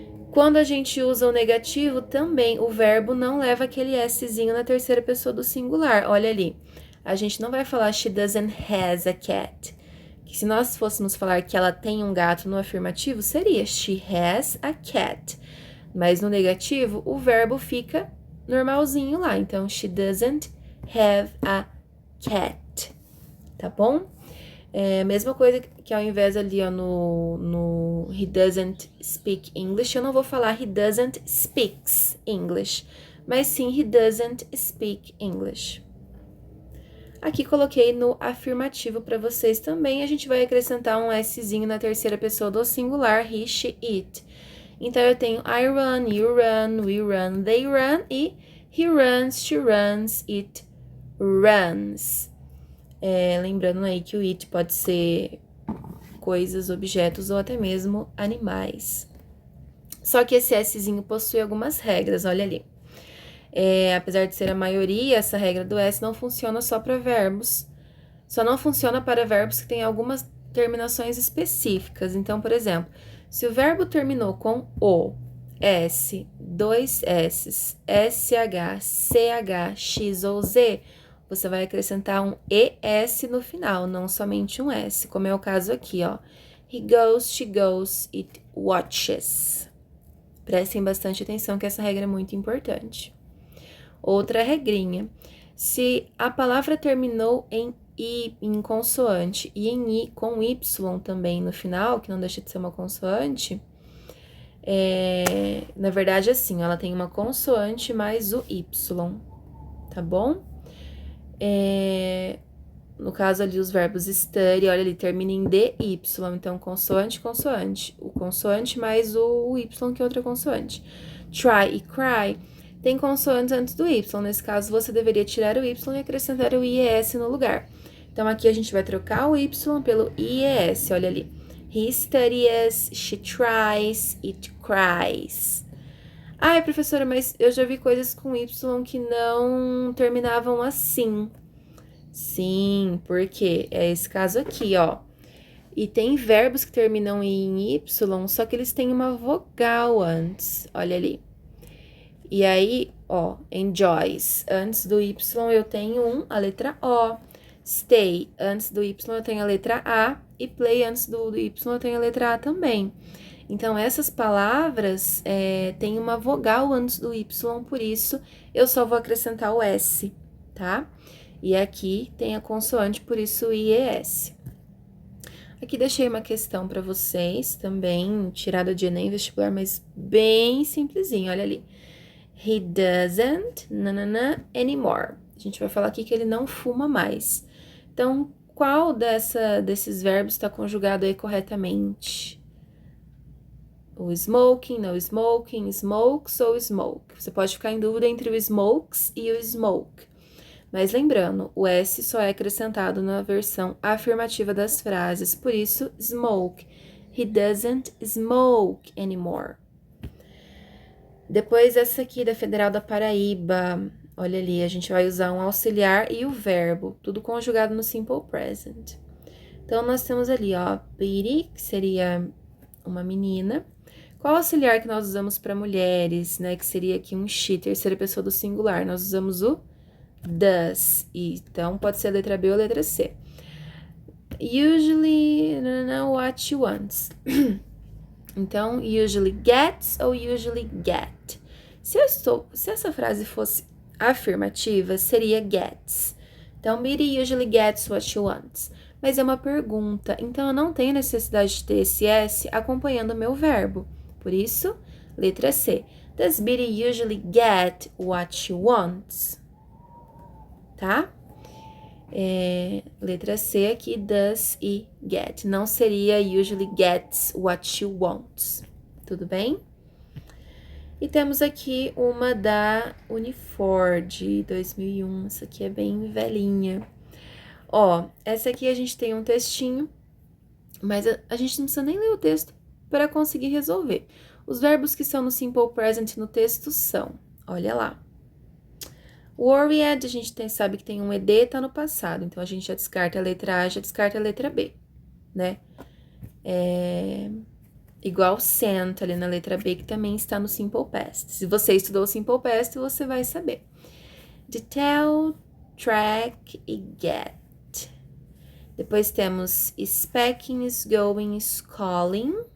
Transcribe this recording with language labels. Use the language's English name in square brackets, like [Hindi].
[Portuguese] Quando a gente usa o negativo, também o verbo não leva aquele Szinho na terceira pessoa do singular. Olha ali, a gente não vai falar [English] she doesn't has a cat. [Portuguese] Que se nós fôssemos falar que ela tem um gato no afirmativo, seria [English] she has a cat. [Portuguese] Mas no negativo, o verbo fica normalzinho lá. Então, [English] she doesn't have a cat. [Portuguese] Tá bom? Mesma coisa que ao invés ali, ó, no [English] he doesn't speak English, [Portuguese] eu não vou falar [English] he doesn't speaks English, [Portuguese] mas sim he doesn't speak English. Aqui coloquei no afirmativo para vocês também, a gente vai acrescentar um Szinho na terceira pessoa do singular, [English] he, she, it. [Portuguese] Então, eu tenho [English] I run, you run, we run, they run, [Portuguese] e [English] he runs, she runs, it runs. [Portuguese] Lembrando aí que o it pode ser coisas, objetos ou até mesmo animais. Só que esse Szinho possui algumas regras, olha ali. Apesar de ser a maioria, essa regra do S não funciona só para verbos. Só não funciona para verbos que têm algumas terminações específicas. Então, por exemplo, se o verbo terminou com O, S, dois S's, SH, CH, X ou Z, você vai acrescentar um ES no final, não somente um S, como é o caso aqui, ó. [English] He goes, she goes, it watches. [Portuguese] Prestem bastante atenção que essa regra é muito importante. Outra regrinha, se a palavra terminou em I, em consoante, e em I com Y também no final, que não deixa de ser uma consoante, na verdade, assim, ela tem uma consoante mais o Y, tá bom? no caso ali, os verbos study, olha ali, termina em DY, então consoante, consoante. O consoante mais o Y, que é outra consoante. Try e cry tem consoantes antes do Y. Nesse caso, você deveria tirar o Y e acrescentar o IES no lugar. Então, aqui a gente vai trocar o Y pelo IES, olha ali. [English] He studies, she tries, it cries. [Portuguese] Ai, professora, mas eu já vi coisas com Y que não terminavam assim. Sim, porque é esse caso aqui, ó. E tem verbos que terminam em Y, só que eles têm uma vogal antes. Olha ali. E aí, ó, enjoys. Antes do Y eu tenho a letra O. Stay. Antes do Y eu tenho a letra A. E play antes do Y eu tenho a letra A também. Então, essas palavras têm uma vogal antes do Y, por isso eu só vou acrescentar o S, tá? E aqui tem a consoante, por isso o IES. Aqui deixei uma questão para vocês também, tirada de Enem vestibular, mas bem simplesinho, olha ali. [English] He doesn't, nanana, anymore. [Portuguese] A gente vai falar aqui que ele não fuma mais. Então, qual desses verbos está conjugado aí corretamente? [English] O smoking, no smoking, smokes ou smoke. [Portuguese] Você pode ficar em dúvida entre o smokes e o smoke. Mas lembrando, o S só é acrescentado na versão afirmativa das frases, por isso, smoke. [English] He doesn't smoke anymore. [Portuguese] Depois, essa aqui da Federal da Paraíba. Olha ali, a gente vai usar um auxiliar e o verbo, tudo conjugado no simple present. Então, nós temos ali, ó, Biddy, que seria uma menina. Qual auxiliar que nós usamos para mulheres, né? Que seria aqui um she, terceira pessoa do singular. Nós usamos o does. Então, pode ser a letra B ou a letra C. [English] Usually, what she wants. [Portuguese] Então, [English] usually gets ou usually get. [Portuguese] Se essa frase fosse afirmativa, seria gets. Então, [English] Biddy usually gets what she wants. [Portuguese] Mas é uma pergunta, então eu não tenho necessidade de ter esse S acompanhando o meu verbo. Por isso, letra C. [English] Does Biddy usually get what she wants? Tá? [Portuguese] Letra C aqui, does e get. Não seria [English] usually gets what she wants. [Portuguese] Tudo bem? E temos aqui uma da Unifor, 2001. Essa aqui é bem velhinha. Ó, essa aqui a gente tem um textinho, mas a gente não precisa nem ler o texto para conseguir resolver. Os verbos que são no simple present no texto são, olha lá. Worried, a gente sabe que tem um ED, tá no passado, então a gente já descarta a letra A, já descarta a letra B, né? Igual sent ali na letra B, que também está no simple past. Se você estudou o simple past, você vai saber. [English] Detail, track e get. [Portuguese] Depois temos [English] speaking, is going, is calling.